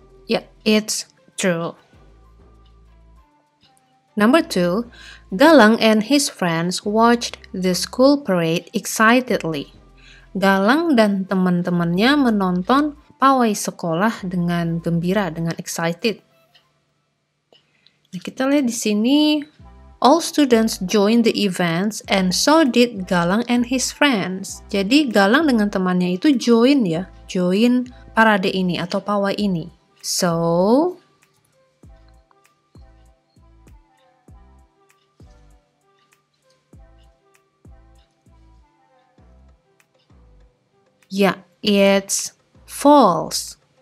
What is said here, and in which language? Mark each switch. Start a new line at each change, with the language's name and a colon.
English: Yeah, it's true. Number 2, Galang and his friends watched the school parade excitedly.
Indonesian: Galang dan teman-temannya menonton pawai sekolah dengan gembira, dengan excited. Nah, kita lihat di sini,
English: all students joined the events and so did Galang and his friends.
Indonesian: Jadi Galang dengan temannya itu join parade ini atau pawai ini.
English: So, yeah, it's false.